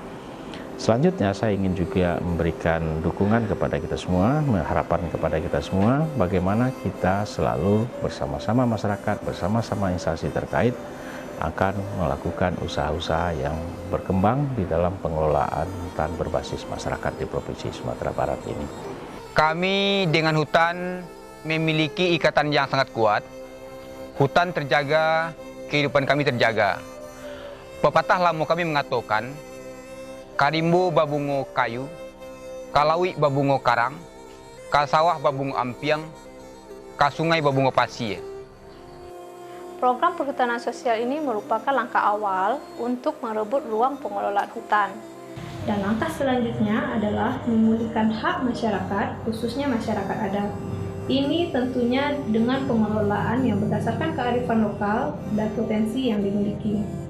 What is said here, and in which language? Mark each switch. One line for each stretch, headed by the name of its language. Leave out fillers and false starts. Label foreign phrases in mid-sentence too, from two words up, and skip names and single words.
Indonesian: Selanjutnya saya ingin juga memberikan dukungan kepada kita semua, harapan kepada kita semua, bagaimana kita selalu bersama-sama masyarakat, bersama-sama instansi terkait akan melakukan usaha-usaha yang berkembang di dalam pengelolaan hutan berbasis masyarakat di Provinsi Sumatera Barat ini. Kami dengan hutan memiliki ikatan yang sangat kuat. Hutan terjaga, kehidupan kami terjaga. Pepatah lama kami mengatakan,
Minangkabau: karimbo babungo kayu, kalawi babungo karang, kasawah babungo ampiang, kasungai babungo pasir.
Indonesian: Program perhutanan sosial ini merupakan langkah awal untuk merebut ruang pengelolaan hutan. Dan langkah selanjutnya adalah memulihkan hak masyarakat, khususnya masyarakat adat. Ini tentunya dengan pengelolaan yang berdasarkan kearifan lokal dan potensi yang dimiliki.